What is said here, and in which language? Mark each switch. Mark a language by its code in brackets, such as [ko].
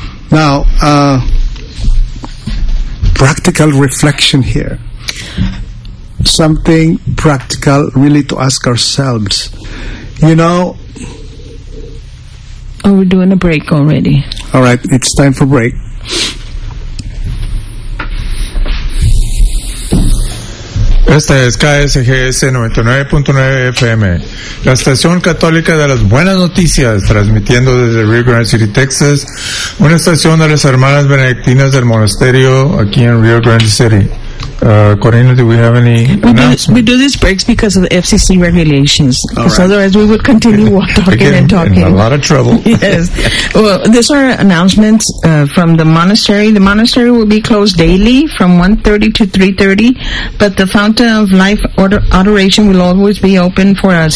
[en] Now, practical reflection here. Something practical, really, to ask ourselves. You know. Oh, we're doing a break already. All right, it's time for break. [es] Esta es KSGS 99.9 FM, la estación católica de las buenas noticias, transmitiendo desde Rio Grande City, Texas, una estación de las hermanas benedictinas del monasterio aquí en Rio Grande City. [en] Corina, do we have any announcements? We do these breaks because of the FCC regulations. Otherwise, we would continue talking. In a lot of trouble. Yes. Well, these are announcements from the monastery. The monastery will be closed daily from 1:30 to 3:30, but the Fountain of Life Adoration will always be open for us.